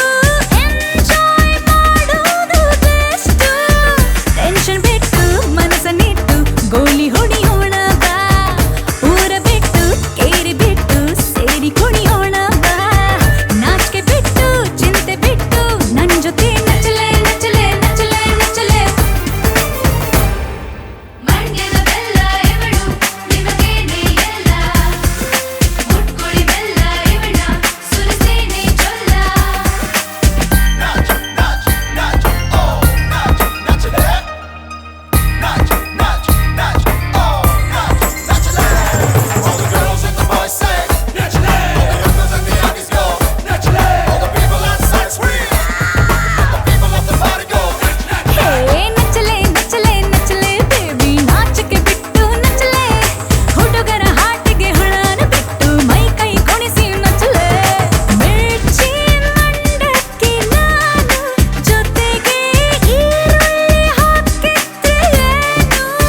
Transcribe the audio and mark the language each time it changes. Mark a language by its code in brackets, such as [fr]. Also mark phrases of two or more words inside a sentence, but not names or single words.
[kn] ಎಂಜಾಯ್ ಮಾಡೋದು ಬೆಸ್ಟು ಟೆನ್ಷನ್ ಬಿಟ್ಟು ಮನಸ್ಸನ್ನಿಟ್ಟು ಗೋಲಿ ಹೊಡೆಯೋಣ ಬಾ ಊರ ಬಿಟ್ಟು ಕೇರಿ ಬಿಟ್ಟು ಸೇರಿ ಕುಣಿಯೋಣ ಬಾ ನಾಚಿಕೆ ಬಿಟ್ಟು ಚಿಂತೆ ಬಿಟ್ಟು ನನ್ ಜೊತೆ [hi] नचले नचले नचले नचले [kn] ಮಂಡ್ಯದ ಬೆಲ್ಲ ಇವಳು ನಿಮಗೇನೆ ಎಲ್ಲ ಮುಟ್ಕುಳಿ ಬೆಲ್ಲ ಇವಳ ಸುರಿಸೇನೆ ಚೊಲ್ಲ [hi] नाच, नाच, नाच, ओह, नाच, नचले. नाच, नाच, नाच, ओह, नाच, नचले. [en] All the girls and the boys say, nachale. All the girls and the youngest go, nachale. All the people outside scream. All the people of the party go, [kn] ಹೇ [hi] नचले नचले नचले [kn] ಬೇಬಿ ನಾಚಿಕೆ ಬಿಟ್ಟು ನಚ್ಚಲೆ ಹುಡುಗರ ಹಾಟಿಗೆ ಹುಳಾನ ಬಿಟ್ಟು ಮೈ ಕೈ ಕೊಣಿಸಿ ನಚ್ಚಲೆ ಮಿರ್ಚಿ ಮಂಡಕ್ಕಿ ನಾನು ಜೊತೆಗೆ ಈರುಳ್ಳಿ ಹಾಕಿದ್ರೆ ಏನು